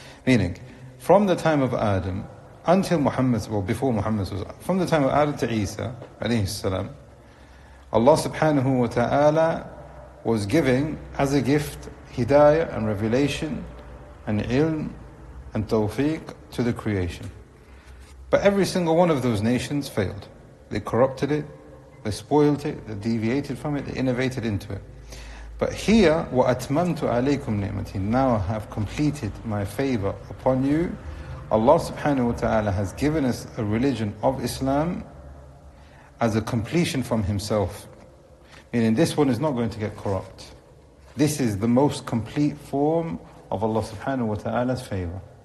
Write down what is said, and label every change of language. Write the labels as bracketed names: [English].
[English] Meaning, from the time of Adam until Muhammad, well, before Muhammad was, from the time of Adam to Isa, alayhi salam, Allah subhanahu wa ta'ala was giving as a gift hidayah and revelation and ilm and tawfiq to the creation. But every single one of those nations failed. They corrupted it, they spoiled it, they deviated from it, they innovated into it. But here, [Arabic] وَأَتْمَمْتُ عَلَيْكُمْ نِعْمَتِي. [English] Now I have completed my favor upon you. Allah subhanahu wa ta'ala has given us a religion of Islam as a completion from himself. Meaning this one is not going to get corrupt. This is the most complete form of Allah subhanahu wa ta'ala's favor.